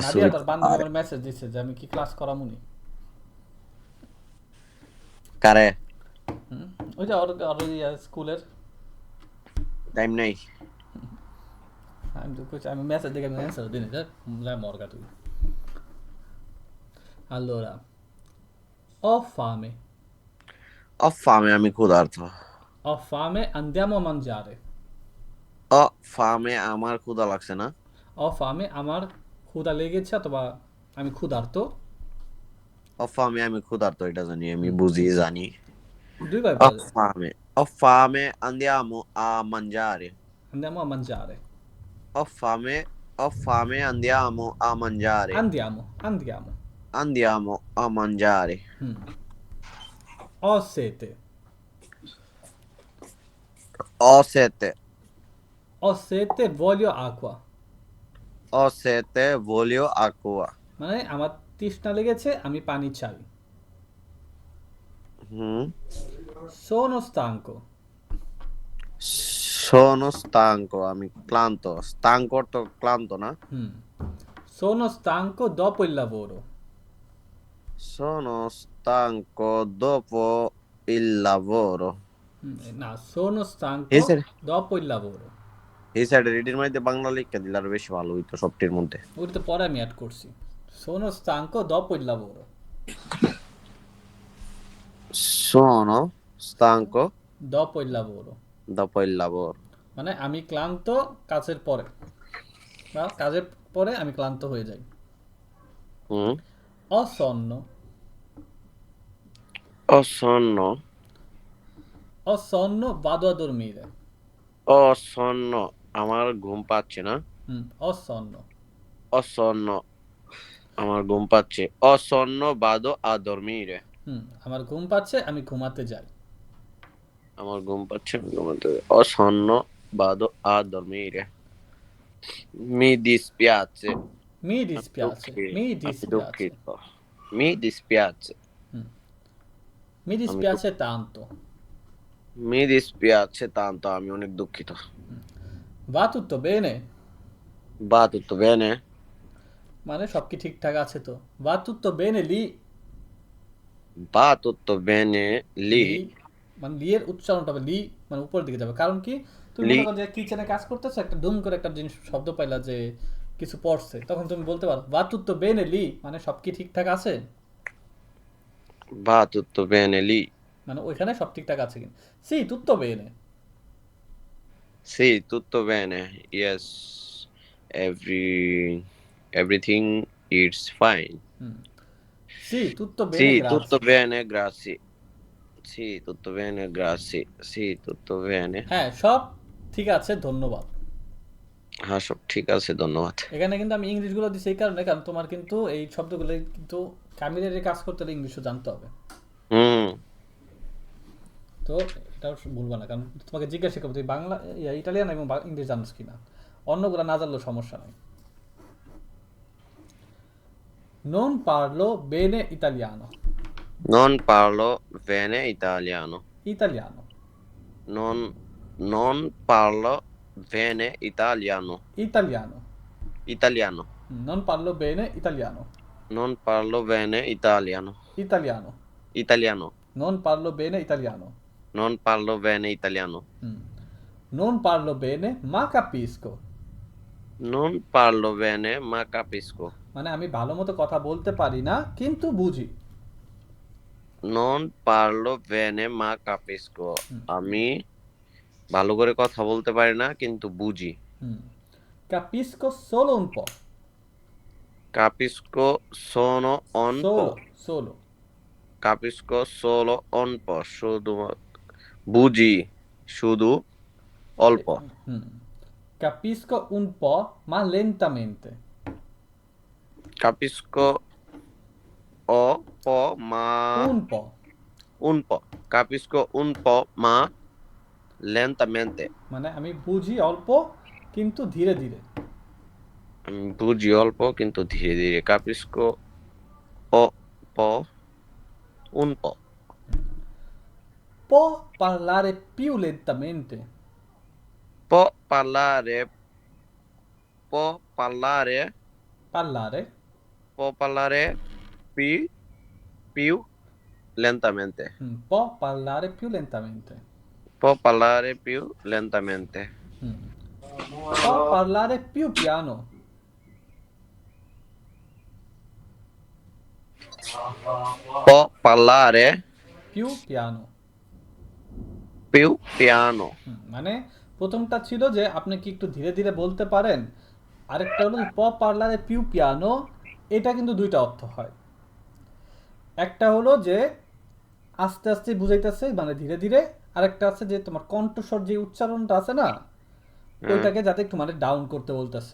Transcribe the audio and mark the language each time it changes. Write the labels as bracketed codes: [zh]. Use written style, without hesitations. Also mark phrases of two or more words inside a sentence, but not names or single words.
[bn] নাদিয়া তোর বান্ধবী solitaria. আমার মেসেজ দিচ্ছে যে আমি কি ক্লাস করামুনি। কারে? ওই যে ওর স্কুলের। টাইম নাই। আমি তো কইছি আমি মেসেজ দেখে আমি অ্যানসার দিই না, যা মরগা তুই। [it] Allora, ho fame. Ho fame, [bn] আমি ক্ষুধার্ত। [it] Ho fame, andiamo a mangiare. Ho fame, [bn] আমার ক্ষুধা লাগছে না? [it] Ho fame, [bn] আমার ক্ষুধা লেগেছে অথবা আমি ক্ষুধার্ত। [it] Ho fame, [bn] আমি ক্ষুধার্ত, এটা জানি, আমি বুঝি জানি। দুইবার Ho বলা যায়। [it] fame, ho fame, andiamo a mangiare. Andiamo a mangiare. Ho fame, andiamo a mangiare. Andiamo. Andiamo a mangiare. Ho sete. Ho sete. Ho sete, voglio acqua. Ho sete, voglio acqua. [bn] মানে আমার তৃষ্ণা লেগেছে, আমি পানি চাই। [it] Sono stanco. Sono stanco, [bn] আমি ক্লান্ত। stanco অর্থ ক্লান্ত না? [it] Sono stanco dopo il lavoro. Sono stanco dopo il lavoro. না, sono stanco [bn] এই স্যার, [it] dopo il lavoro. [bn] এই সাইডে রেডির মধ্যে বাংলা লিখে দিলে আরো বেশি ভালো হইতো সবটির মধ্যে। ওটা তো পরে আমি অ্যাড করছি। [it] Sono stanco dopo il lavoro. Sono stanco Dopo il lavoro. dopo il lavoro. [bn] মানে আমি ক্লান্ত কাজের পরে, বা কাজের পরে আমি ক্লান্ত হয়ে যাই। [it] Ho sonno. Ho sonno. Ho sonno, vado a dormire. Ho sonno, [bn] আমার ঘুম পাচ্ছে না? [it] Ho sonno. Ho sonno, [bn] আমার ঘুম পাচ্ছে। [it] Ho sonno, vado a dormire. [bn] আমার ঘুম পাচ্ছে, আমি ঘুমাতে যাই। আমার ঘুম পাচ্ছে, আমি ঘুমাতে যাই। [it] Ho sonno, vado a dormire. Mi dispiace. Mi dispiace. Mi dispiace. Mi dispiace. Mi dispiace tanto. Mi dispiace tanto, [bn] আমি অনেক দুঃখিত। [it] Va tutto bene? Va tutto bene? [bn] মানে সব কি ঠিকঠাক আছে তো? [it] Va tutto bene lì? Va tutto bene lì? [bn] মানে লি এর উচ্চারণটা হবে লি, মানে উপরের দিকে যাবে। কারণ কি, তুমি মনে করো যে কিচেনে কাজ করতেছো, একটা ধুম করে একটা জিনিস শব্দ পাইলা যে কিছু পড়ছে, তখন তুমি বলতে পারো [it] va tutto bene lì, [bn] মানে সব কি ঠিকঠাক আছে। [it] Va tutto bene lì? [bn] মানে ওইখানে সব ঠিকঠাক আছে কিনা। [it] Sì, tutto bene. Sì, tutto bene. [en] Yes, everything is fine. [it] Sì, tutto bene, Sì, grazie. tutto bene, grazie. Sì, tutto bene, grazie. Sì, tutto bene. [bn] হ্যাঁ, সব ঠিক আছে, ধন্যবাদ। হ্যাঁ, সব ঠিক আছে, ধন্যবাদ। এখানে কিন্তু আমি ইংলিশগুলো দিছি এই কারণে, কারণ তোমার কিন্তু এই শব্দগুলো কিন্তু ক্যামিলারি কাজ করতে হলে ইংলিশও জানতে হবে। তো এটাও ভুলবা না, কারণ তোমাকে জিজ্ঞাসা করবো তুই বাংলা, ইটালিয়ান এবং ইংলিশ জানিস কিনা, অন্যগুলো না জানলেও সমস্যা নেই। [it] Non parlo bene italiano. Non parlo bene italiano. Italiano. Non parlo bene italiano. Italiano. Italiano. Non parlo bene italiano. Non parlo bene italiano. Italiano. Italiano. Non parlo bene italiano. Non parlo bene italiano. Mm. Non parlo bene ma capisco. Non parlo bene ma capisco. [bn] মানে আমি ভালো মতো কথা বলতে পারি না কিন্তু বুঝি। [it] Non parlo bene ma capisco. [bn] আমি ভালো করে কথা বলতে পারি না কিন্তু বুঝি। [it] হুম। Capisco solo un po'. Capisco solo un po'. Solo. Capisco solo un po'. [bn] শুধু বুঝি শুধু অল্প। হুম। [it] Capisco un po' ma lentamente. Capisco o po' ma Un po'. un po'. Capisco un po' ma lentamente. [bn] মানে আমি বুঝি অল্প কিন্তু ধীরে ধীরে। আমি বুঝি অল্প কিন্তু ধীরে ধীরে। [it] Capisco o po' un po'. Può parlare più lentamente. Può parlare può parlare Parlare. può parlare più lentamente. Può parlare più lentamente. Può parlare più lentamente. Può parlare più piano. Può parlare Più piano. più piano. [bn] মানে প্রথমটা ছিল যে আপনি কি একটু ধীরে ধীরে বলতে পারেন, আরেকটা হলো [it] p parlare più piano. [bn] এটা কিন্তু দুইটা অর্থ হয়। একটা হলো যে আস্তে আস্তে বুঝাইতেছে মানে ধীরে ধীরে, আরেকটা আছে যে তোমার কণ্ঠস্বর যে উচ্চারণটা আছে না ওইটাকে যাতে একটু মানে ডাউন করতে বলতেছে।